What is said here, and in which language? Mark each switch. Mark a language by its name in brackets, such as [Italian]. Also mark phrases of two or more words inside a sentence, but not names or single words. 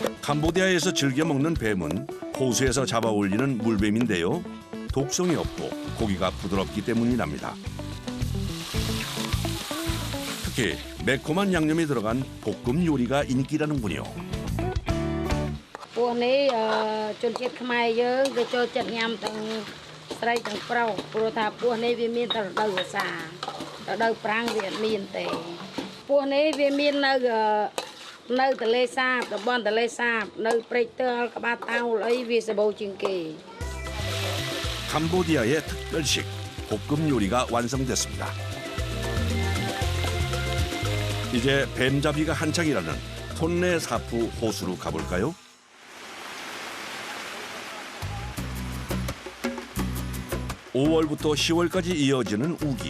[Korean] 캄보디아에서 즐겨 먹는 뱀은 호수에서 잡아 올리는 물뱀인데요. 독성이 없고 고기가 부드럽기 때문이랍니다. 특히 매콤한 양념이 들어간 볶음 요리가 인기라는군요. [Khmer] ពួកនេះជនជាតិខ្មែរយើងគេចូលចិត្តញ៉ាំទាំងស្រីទាំងប្រុសព្រោះថាពួកនេះវាមានតែរដូវវស្សារដូវប្រាំងវាអត់មានទេពួកនេះវាមាននៅទន្លេសាបតំបន់ទន្លេសាបនៅព្រែកទើលក្បាលតោលអីវាសម្បូរជាងគេ [Korean] 캄보디아의 특별식 볶음 요리가 완성됐습니다. 이제 뱀잡이가 한창이라는 톤레 사푸 호수로 가볼까요? (5월부터) (10월까지) 이어지는 우기.